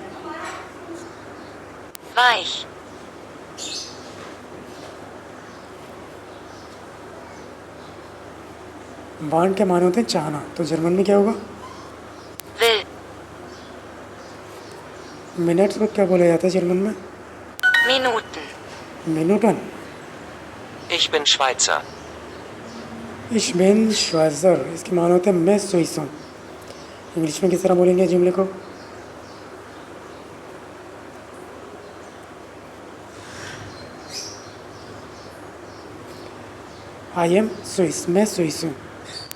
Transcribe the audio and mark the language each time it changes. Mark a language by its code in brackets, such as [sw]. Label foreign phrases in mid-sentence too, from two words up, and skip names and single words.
[de] Weich. [hi] वांट के माने होते हैं चाहना। तो जर्मन में क्या होगा? [de] Will. [hi] मिनट्स को क्या बोला जाता है जर्मन में? [de] Minuten. मिनूटन। Ich bin Schweizer. Ich bin Schweizer. [hi] इसके माने होते हैं मैं स्विस हूँ। इंग्लिश में किस तरह बोलेंगे जुमले को? [en] I am Swiss, [hi] मैं स्विस हूँ।